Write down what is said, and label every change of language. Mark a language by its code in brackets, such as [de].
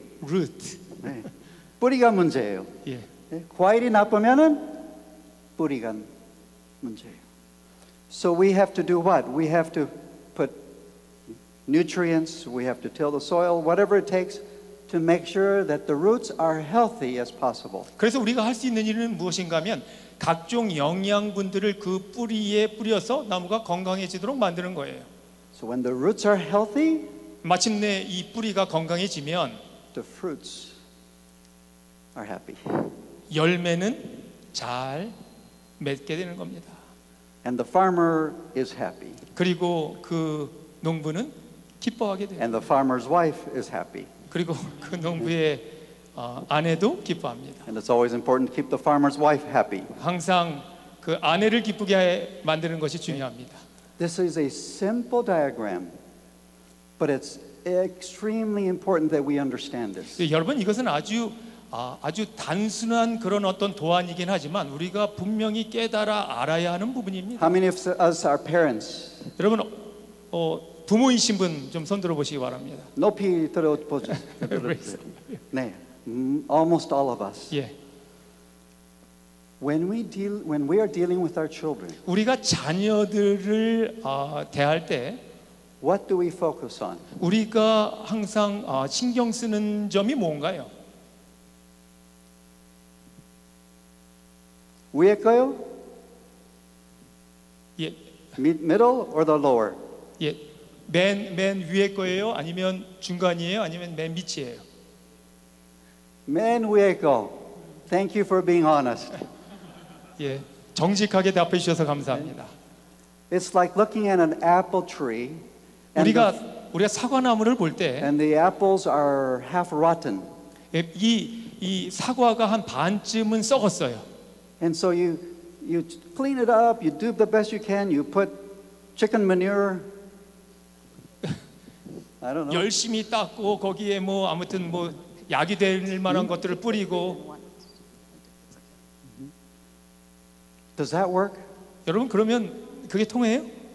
[en] root. [ko] 네. 뿌리가 문제예요. 예. 네. 과일이 나쁘면은 뿌리가 문제예요. [en] So we have to do what? We have to put nutrients, we have to till the soil, whatever it takes to make sure that the roots are healthy as possible. [ko] 그래서 우리가 할 수 있는 일은 무엇인가 하면 각종 영양분들을 그 뿌리에 뿌려서 나무가 건강해지도록 만드는 거예요. [en] So when the roots are healthy, [ko] 마침내 이 뿌리가 건강해지면 [en] the fruits are happy. [ko] 열매는 잘 맺게 되는 겁니다. [en] And the farmer is happy. [ko] 그리고 그 농부는 기뻐하게 돼요. [en] And the farmer's wife is happy. [ko] 그리고 그 농부의 아내도 기뻐합니다. [en] And it's always important to keep the farmer's wife happy. [ko] 항상 그 아내를 기쁘게 만드는 것이 중요합니다. [en] This is a simple diagram, but it's extremely important that we understand this. [ko] 여러분 이것은 아주 단순한 그런 어떤 도안이긴 하지만 우리가 분명히 깨달아 알아야 하는 부분입니다. [en] How many of us are parents? [ko] 여러분 부모이신 분 좀 손들어 보시기 바랍니다. 높이 들어보세요. 네, [en] almost all of us. [ko] 예, [en] When we are dealing with our children, [ko] 우리가 자녀들을 대할 때 [en] what do we focus on? [ko] 우리가 항상 신경 쓰는 점이 뭔가요? 위에 거요? 예, [en] Middle or the lower? [ko] 예, 맨 위에 거예요? 아니면 중간이에요? 아니면 맨 밑이에요? 맨 위에 거. [en] Thank you for being honest. [ko] 예, 정직하게 답해 주셔서 감사합니다. [en] It's like looking at an apple tree, [ko] 우리가 사과나무를 볼 때 [en] and the apples are half rotten, [ko] 이 사과가 한 반쯤은 썩었어요. [en] and so you clean it up, you do the best you can, you put chicken manure. I don't know. [ko] 열심히 닦고 거기에 뭐 아무튼 뭐 약이 될 만한 것들을 뿌리고. [en] Does that work? [ko] 여러분 그러면 그게 통해요?